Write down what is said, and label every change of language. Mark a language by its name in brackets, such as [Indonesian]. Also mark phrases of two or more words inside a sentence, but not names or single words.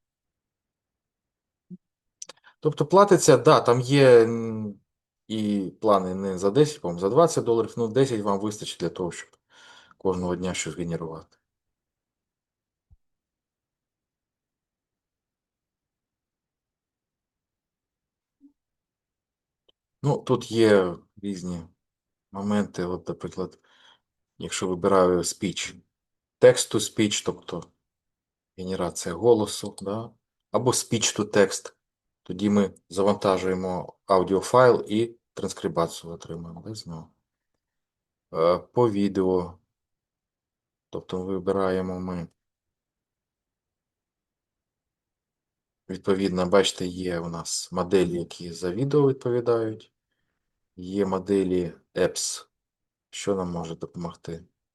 [Ukrainian] Тобто платиться, да, там є і плани не за 10, по-моєму, за $20, ну 10 вам вистачить для того, щоб кожного дня щось генерувати. Ну, тут є різні моменти. От, наприклад, якщо вибираю [English] speech, text to speech, [Ukrainian] тобто генерація голосу, да? [English] Або speech to text, [Ukrainian] Тоді ми завантажуємо аудіофайл і транскрибацію отримуємо без нього. По відео, тобто вибираємо ми, відповідно, бачите, є у нас моделі, які за відео відповідають, є моделі apps, що нам може допомогти.